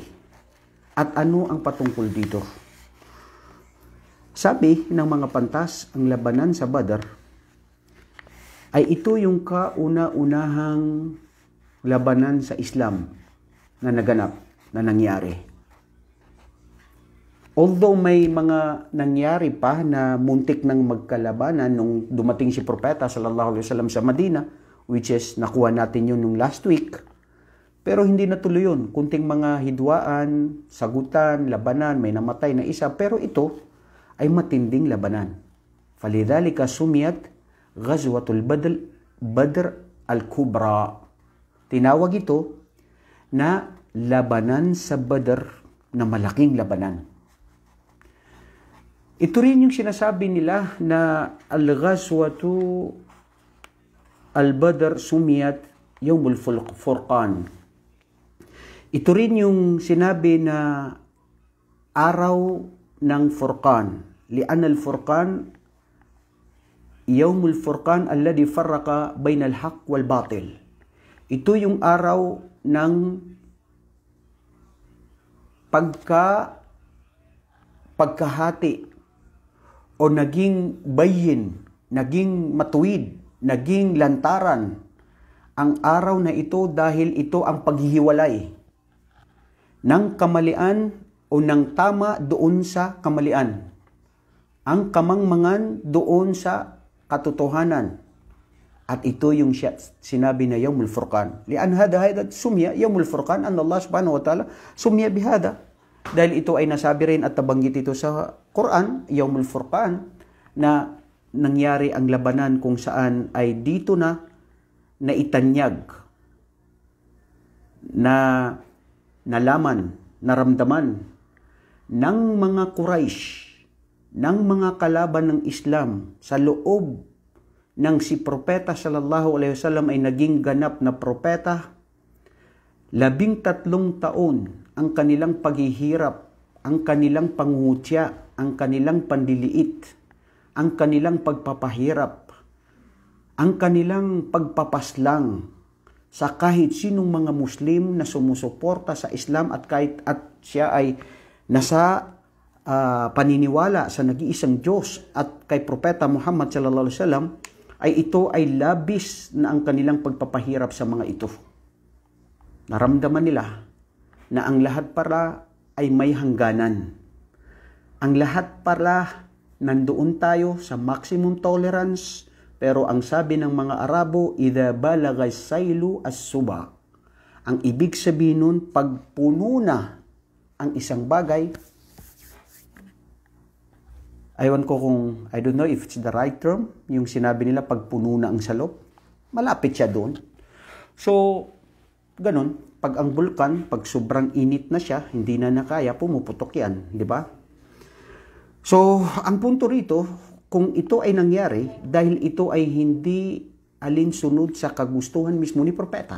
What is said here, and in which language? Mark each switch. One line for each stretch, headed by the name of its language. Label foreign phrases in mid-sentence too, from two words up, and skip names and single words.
Filipino: At ano ang patungkol dito? Sabi ng mga pantas, ang labanan sa Badr ay ito yung kauna-unahang labanan sa Islam na naganap, na nangyari. Although may mga nangyari pa na muntik ng magkalabanan nung dumating si Propeta
Arabic: صلى الله عليه وسلم
Filipino: sa Madina, which is nakuha natin yun nung
English: last week,
Filipino: pero hindi natuloy yun. Kunting mga hidwaan, sagutan, labanan, may namatay na isa, pero ito ay matinding labanan.
Arabic: فلذلك سميت غزوة بدر الكبرى.
Filipino: Tinawag ito na labanan sa Badr na malaking labanan. Ito rin yung sinasabi nila na
Arabic: الغزوة البدر سميت يوم الفرقان.
Filipino: Ito rin yung sinabi na araw ng Furqan.
Arabic: لأن الفرقان يوم الفرقان الذي فرق بين الحق والباطل.
Filipino: Ito yung araw ng pagkahati o naging bayin, naging matuwid, naging lantaran ang araw na ito dahil ito ang paghihiwalay ng kamalian o ng tama doon sa kamalian. Ang kamangmangan doon sa katotohanan. At ito yung sinabi na
Arabic: يوم الفرقان. لأن هذا سمي يوم الفرقان أن الله سبحانه وتعالى سمى بهذا.
Filipino: Dahil ito ay nasabi rin at nabanggit ito sa Quran,
Arabic: يوم الفرقان,
Filipino: na nangyari ang labanan kung saan ay dito na naitanyag, na nalaman, naramdaman ng mga Quraysh, ng mga kalaban ng Islam sa loob ng si Propeta
Arabic: صلى الله عليه وسلم
Filipino: ay naging ganap na propeta. 13 taon ang kanilang paghihirap, ang kanilang pangungutya, ang kanilang pandiliit, ang kanilang pagpapahirap, ang kanilang pagpapaslang sa kahit sinong mga Muslim na sumusuporta sa Islam at kahit at siya ay nasa paniniwala sa nag-iisang Diyos at kay Propeta Muhammad
Arabic: صلى الله عليه وسلم,
Filipino: ay ito ay labis na ang kanilang pagpapahirap sa mga ito. Naramdaman nila na ang lahat para ay may hangganan. Ang lahat para nandoon tayo sa
English: maximum tolerance,
Filipino: pero ang sabi ng mga Arabo,
Arabic: إذا بلغ السيل الزبى.
Filipino: Ang ibig sabihin nun, pagpuno na ang isang bagay, aywan ko kung,
English: I don't know if it's the right term,
Filipino: yung sinabi nila pagpuno na ang salop, malapit siya doon. So, ganun, pag ang bulkan, pag sobrang init na siya, hindi na nakaya, pumuputok yan, di ba? So, ang punto rito, kung ito ay nangyari, dahil ito ay hindi alinsunod sa kagustuhan mismo ni Propeta.